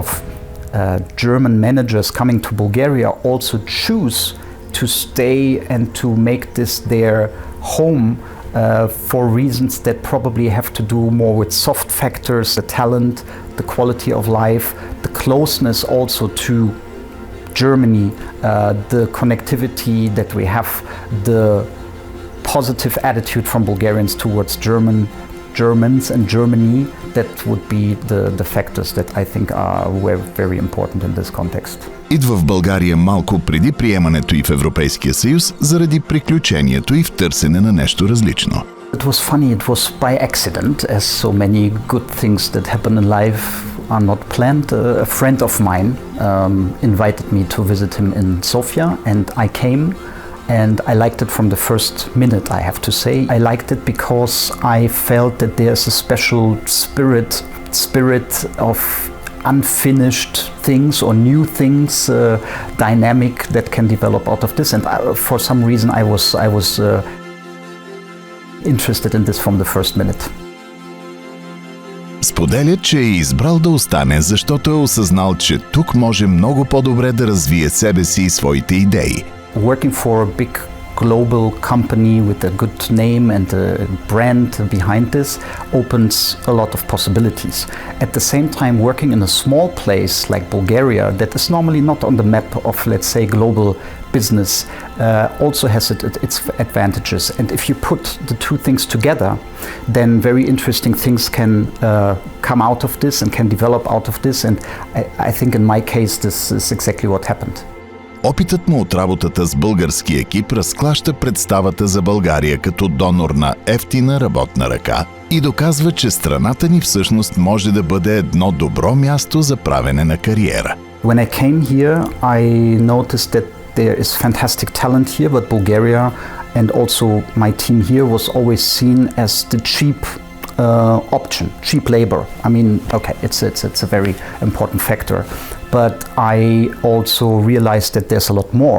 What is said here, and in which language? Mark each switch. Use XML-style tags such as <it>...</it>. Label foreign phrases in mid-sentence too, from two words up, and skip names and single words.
<en>German managers coming to Bulgaria also choose to stay and to make this their home for reasons that probably have to do more with soft factors, the talent, the quality of life, the closeness also to Germany, the connectivity that we have, the positive attitude from Bulgarians towards Germans and Germany. That would be the factors that I think were very important in this context.</en> <bg>Идва в България малко преди приемането й в Европейския съюз заради приключението й в търсене на нещо различно.</bg> <en>It was funny, it was by accident, as so many good things that happen in life are not planned. A friend of mine invited me to visit him in Sofia, and I came. And I liked it from the first minute, I have to say. I liked it because I felt that there's a special spirit of unfinished things or new things, dynamic that can develop out of this. And for some reason I was interested in this from the first minute.</en> <bg>Споделя, че е избрал да остане, защото е осъзнал, че тук може много по-добре да развие себе си и своите идеи.</bg> <en>Working for a big global company with a good name and a brand behind this opens a lot of possibilities. At the same time, working in a small place like Bulgaria that is normally not on the map of, let's say, global business also has its advantages. And if you put the two things together, then very interesting things can come out of this and can develop out of this. And I think in my case, this is exactly what happened.</en> <bg>Опитът му от работата с български екип разклаща представата за България като донор на евтина работна ръка и доказва, че страната ни всъщност може да бъде едно добро място за правене на кариера.</bg> <en>When I came here, I noticed that there is fantastic talent here, but Bulgaria and also my team here was always seen as the cheap option, cheap labor. I mean, okay, it's a very important factor. But I also realized that there's a lot more.</en>